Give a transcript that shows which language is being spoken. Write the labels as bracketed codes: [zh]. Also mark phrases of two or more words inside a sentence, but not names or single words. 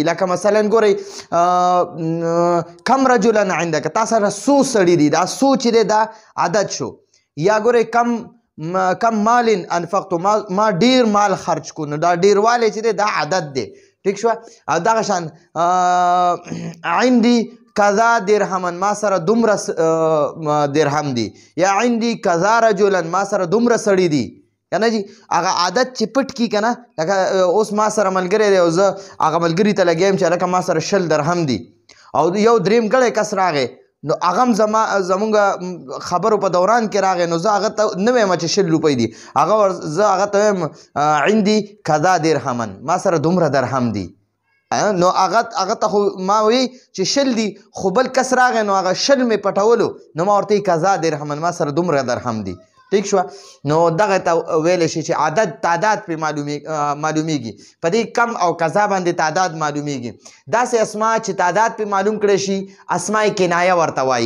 [ps] لکه مثلا ګورئ [ar] کم رجلا عندک [ps] تا سره څو سړي دي. دا څو چې دی دا عدد شو. یا ګورئ [ar] کم مال انفقتو [ps] ما ډیر مال خرج کو. نو دا ډیروالی چې دی دا عدد دی. ٹھیک شو. او دغه شان [ar] عندي کذا درهما [ps] ما سره دومره درهم دي. یا [ar] عندي کذا رجلا [ps] ما سره دومره سړي دي. کنه جی هغه عادت چې پټ کی کنه. لکه اوس ما سره ملګری دی او زه هغه ملګري ته لګیم چې لکه ما سره 10 درهم دي او یو دریم ګړی کس راغی نو هغه زمونږ خبرو په دوران کې راغی نو زه هغه ته نه وایم چې 10 روپۍ دي. زه هغه ته وایم [ar] عندي کذا درهما [ps] ما سره دومره درهم دي. نو هغه ته خو ما وی چې 10 دي خو بل کس راغی نو هغه 10 مې پټولو نو ما ورته [ar] کذا درهما [ps] ما سره دومره درهم دي. ٹھیک شو. نو دغه ته ویلی شي چې تعداد پې معلومیږي. په دې کم او کذا باندې تعداد معلومیږي. داسې اسماء چې تعداد پې معلوم کړی شي [ar] اسماء کنایه [ps] ورته وایي.